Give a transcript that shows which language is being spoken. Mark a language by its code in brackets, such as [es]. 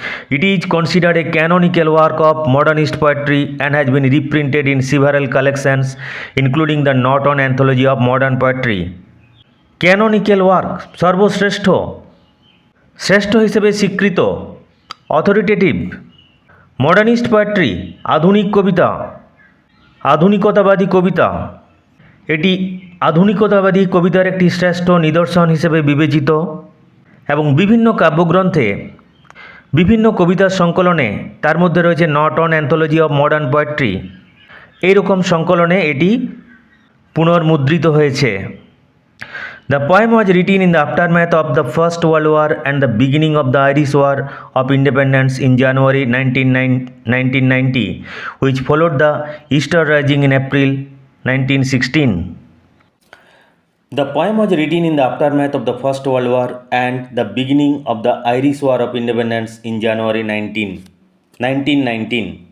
[en] It is considered a canonical work of modernist poetry and has been reprinted in several collections, including the Norton Anthology of Modern Poetry. [bn] Canonical work, সর্বশ্রেষ্ঠ, শ্রেষ্ঠ হিসেবে স্বীকৃত, authoritative. Modernist poetry, আধুনিক কবিতা, আধুনিকতাবাদী কবিতা। এটি আধুনিকতাবাদী কবিতার একটি শ্রেষ্ঠ নিদর্শন হিসেবে বিবেচিত এবং বিভিন্ন কাব্যগ্রন্থে, বিভিন্ন কবিতার সংকলনে, তার মধ্যে রয়েছে Norton anthology of modern poetry, এইরকম সংকলনে এটি পুনর্মুদ্রিত হয়েছে। [en] The poem was written in the aftermath of the First World War and the beginning of the Irish War of Independence in January 1990, which followed the Easter Rising in April 1916. The poem was written in the aftermath of the First World War and the beginning of the Irish War of Independence in January 1919.